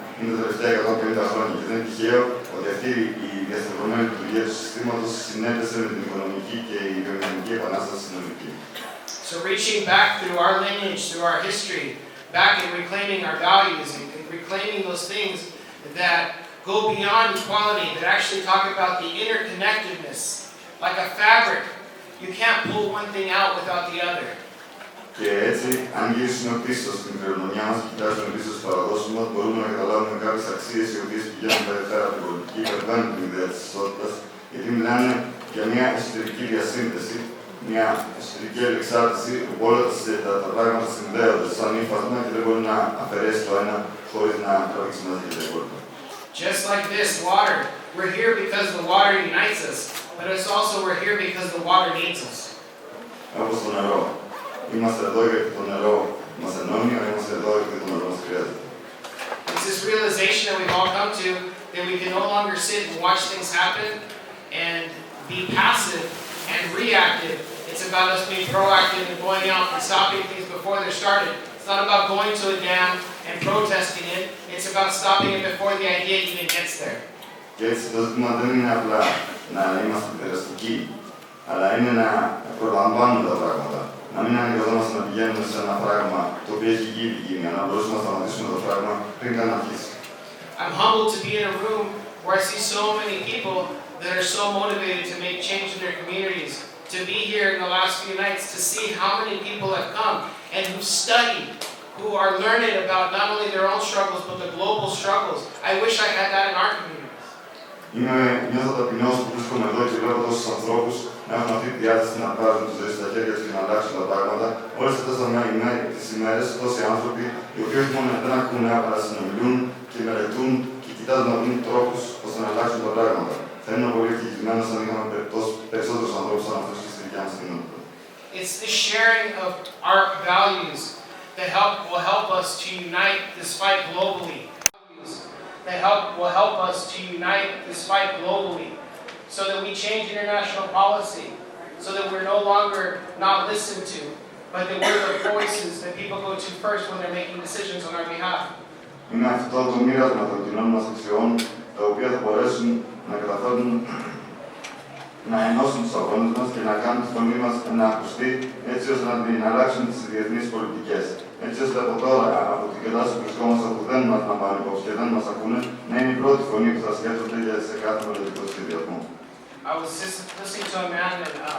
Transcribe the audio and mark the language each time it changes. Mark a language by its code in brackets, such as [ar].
[el] Είναι τα τελευταία 150 χρόνια και δεν είναι τυχαίο ότι αυτή η διαστρεβλωμένη λειτουργία του συστήματος συνέπεσε με την οικονομική και η βιομηχανική επανάσταση συνολική. [en] So reaching back through our lineage, through our history, back and reclaiming our values and reclaiming those things that go beyond equality, that actually talk about the interconnectedness, like a fabric. You can't pull one thing out without the other. [el] Και έτσι, αν γυρίσουμε πίσω στην κληρονομιά μας και κοιτάξουμε πίσω στις παραδόσεις μας, μπορούμε να καταλάβουμε κάποιες αξίες οι οποίες πηγαίνουν πέρα από την πολιτική, υπερβαίνουν την ιδέα της ισότητας, γιατί μιλάνε για μια εσωτερική διασύνδεση, μια εσωτερική αλληλεξάρτηση, όπου όλα τα πράγματα συνδέονται σαν ύφασμα και δεν μπορεί να αφαιρέσει το ένα χωρίς να τραβήξει μαζί και τα υπόλοιπα. [en] Just like this water, we're here because the water unites us, but it's also we're here because the water needs us. [el] Όπως το νερό. Είμαστε εδώ γιατί το νερό μας ενώνει, αλλά είμαστε εδώ γιατί το νερό μας χρειάζεται. [en] It's this realization that we've all come to that we can no longer sit and watch things happen and be passive and reactive. It's about us being proactive and going out and stopping things before they're started. It's not about going to a dam and protesting it. It's about stopping it before the idea even gets there. [el] Και έτσι το ζήτημα δεν είναι απλά να είμαστε περαστικοί, αλλά είναι να προλαμβάνουμε τα πράγματα. Να μην αναγκαζόμαστε να πηγαίνουμε σε ένα πράγμα το οποίο έχει ήδη γίνει, αλλά να μπορούμε να σταματήσουμε το πράγμα πριν καν αρχίσει. [en] I'm humbled to be in a room where I see so many people that are so motivated to make change in their communities. To be here in the last few nights, to see how many people have come and who've studied, who are learning about not only their own struggles, but the global struggles. I wish I had that in our communities. [el] Νιώθω ταπεινός που βρίσκομαι εδώ και βλέπω τόσους ανθρώπους να έχουν αυτή τη διάθεση να πάρουν τη ζωή στα χέρια τους και να αλλάξουν τα πράγματα. Όλες αυτές τις ημέρες, τόσοι άνθρωποι, οι οποίοι όχι μόνο δεν ακούνε, αλλά συνομιλούν και μελετούν και κοιτάζουν να βρουν τρόπους ώστε να αλλάξουν τα πράγματα. Θα ήμουν πολύ ευτυχισμένος αν είχαμε περισσότερους ανθρώπους σαν αυτούς και στη δικιά μας κοινότητα. [en] It's the sharing of our values that will help us to unite this fight globally. That will help us to unite this fight globally, so that we change international policy, so that we're no longer not listened to, but that we're the voices that people go to first when they're making decisions on our behalf. [el] Είναι αυτό το μοίρασμα των κοινών μας αξιών, τα οποία θα μπορέσουν να καταφέρουν να ενώσουν τους αγώνες μας και να κάνουν τη φωνή μας να ακουστεί, έτσι ώστε να την αλλάξουν τις διεθνείς πολιτικές. Έτσι ώστε από τώρα, από την κατάσταση που βρισκόμαστε, που δεν μας λαμβάνουν υπόψη και δεν μας ακούνε, να είναι η πρώτη φωνή που θα σκέφτονται για σε κάθε πολιτικό σχεδιασμό. [en] I was just listening to a man that